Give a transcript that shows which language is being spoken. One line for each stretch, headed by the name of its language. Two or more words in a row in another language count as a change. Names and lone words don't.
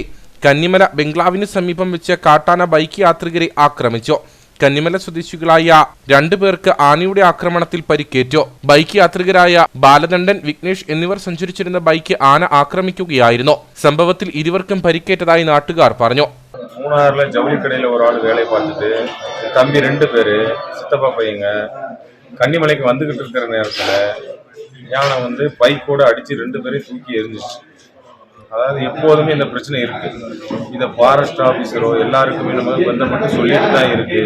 Malayalam: കന്നിമല ബംഗ്ലാവിന് സമീപം വെച്ച് കാട്ടാന ബൈക്ക് യാത്രികരെ ആക്രമിച്ചു. കന്നിമല സ്വദേശികളായ 2 പേർക്ക് ആനയുടെ ആക്രമണത്തിൽ പരിക്കേറ്റു. ബൈക്ക് യാത്രികരായ ബാലദണ്ഡൻ, വിഘ്നേഷ് എന്നിവർ സഞ്ചരിച്ചിരുന്ന ബൈക്ക് ആന ആക്രമിക്കുകയായിരുന്നു. സംഭവത്തിൽ ഇരുവർക്കും പരിക്കേറ്റതായി നാട്ടുകാർ പറഞ്ഞു.
Tamil: மூணாறுல ஜவுளிக்கடையில் ஒரு ஆள் வேலை பார்த்துட்டு தம்பி 2 பேர் சித்தப்பா பையங்க கன்னிமலைக்கு வந்துகிட்டு இருக்கிற நேரத்தில் யானை பைக்கோடு அடித்து 2 பேரையும் தூக்கி எரிஞ்சிச்சு. அதாவது எப்போதுமே இந்த பிரச்சனை இருக்கு. இதை
English: forest officer
Tamil: எல்லாருக்குமே நம்ம பந்தப்பட்டு சொல்லிட்டு தான் இருக்கு.